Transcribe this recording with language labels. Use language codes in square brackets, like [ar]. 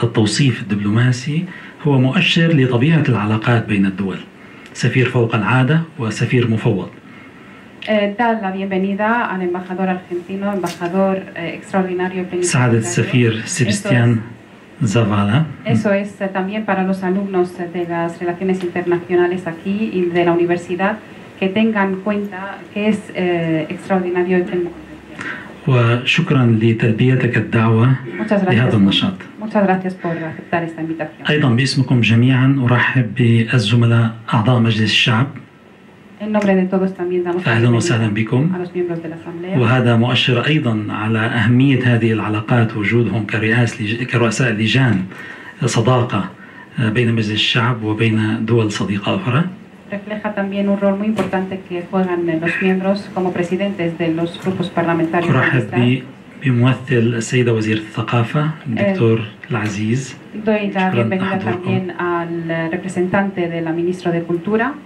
[ar] هذا التوصيف الدبلوماسي هو مؤشر لطبيعة العلاقات بين الدول، سفير فوق العادة وسفير مفوض. [es] Da la bienvenida al embajador argentino, embajador extraordinario. [ar] سعادة السفير سيبستيان Zavala. [es] Eso es también para los alumnos de las relaciones internacionales aquí y de la universidad, que tengan cuenta que es extraordinario el tema. [ar] وشكرا لتلبيتك الدعوة لهذا النشاط. [es] Muchas gracias por aceptar esta invitación. [ar] أيضا باسمكم جميعا أرحب بالزملاء أعضاء مجلس الشعب. [es] En nombre de todos también damos [ar] أهلا وسهلا بكم. [es] a los miembros de la Asamblea. [ar] وهذا مؤشر أيضا على أهمية هذه العلاقات، وجودهم كرؤساء لجان صداقة بين مجلس الشعب وبين دول صديقة أخرى. [es] Refleja también un rol muy importante que juegan los miembros como presidentes de los grupos parlamentarios. [ar] أرحب بممثل السيدة وزيرة الثقافة الدكتور العزيز. [es] Doy la bienvenida también al representante de la ministra de Cultura.